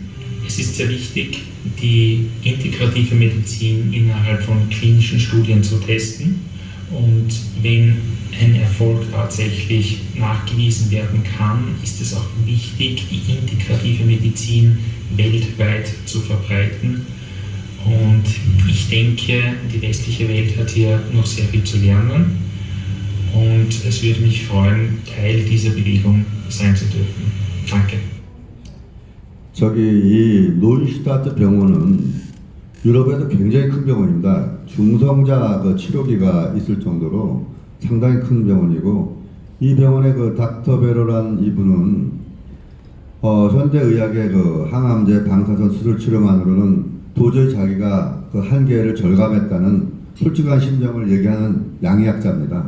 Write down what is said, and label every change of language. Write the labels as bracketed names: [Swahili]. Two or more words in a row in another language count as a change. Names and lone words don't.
[German] Es ist sehr wichtig, die integrative Medizin innerhalb von klinischen Studien zu testen, und wenn ein Erfolg tatsächlich nachgewiesen werden kann, ist es auch wichtig, die integrative Medizin weltweit zu verbreiten. Und ich denke, die westliche Welt hat hier noch sehr viel zu lernen, und es würde mich freuen, Teil dieser Bewegung sein zu dürfen. Danke. [Korean] 저기 이 논슈타트 병원은 유럽에서 굉장히 큰 병원입니다. 중성자 그 치료기가 있을 정도로 상당히 큰 병원이고, 이 병원의 그 닥터 베로란 이분은 현대 의학의 그 항암제, 방사선 수술 치료만으로는 도저히 자기가 그 한계를 절감했다는 솔직한 심정을 얘기하는 양의학자입니다.